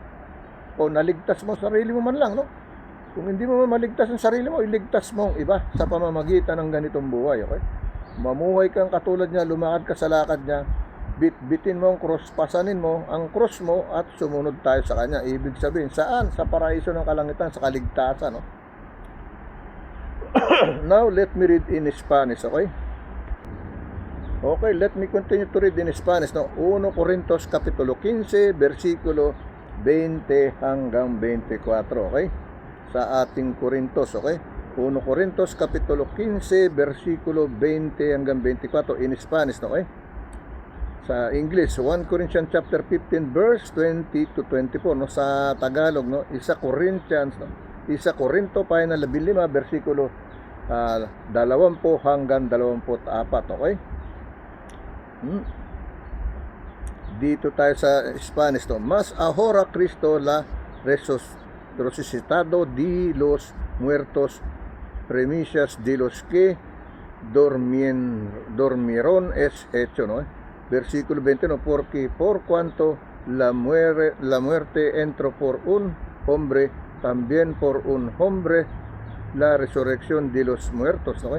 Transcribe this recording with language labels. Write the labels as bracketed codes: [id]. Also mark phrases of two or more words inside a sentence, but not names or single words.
[tl] O naligtas mo sarili mo man lang, no? Kung hindi mo maligtas ang sarili mo, iligtas mo ang iba sa pamamagitan ng ganitong buhay, okay? Mamuhay kang katulad niya, lumakad ka sa lakad niya, bitin mo ang cross, pasanin mo ang cross mo at sumunod tayo sa kanya. Ibig sabihin, saan? Sa paraiso ng kalangitan, sa kaligtasan, no? [en] Now, let me read in Spanish, okay? Okay, let me continue to read in Spanish, [tl] no? 1 Corintios Kapitulo 15, versikulo 20 hanggang 24, okay? Sa ating Corintos, okay? 1 Corintios Kapitulo 15, versikulo 20 hanggang 24 [en] in Spanish, [tl] okay? [en] Sa English, 1 Corinthians chapter 15, verse 20 to 24, no? [tl] Sa Tagalog, no? 1 Corinthians, no? 1 Corinto, pahina 15, versikulo 20 hanggang 24, okay? Dito tayo sa Spanish, no? [es] Mas ahora Cristo la resucitado de los muertos, primicias de los que dormieron es hecho, no? Versículo 20, no, porque por cuanto la muerte entró por un hombre, también por un hombre la resurrección de los muertos, ¿no?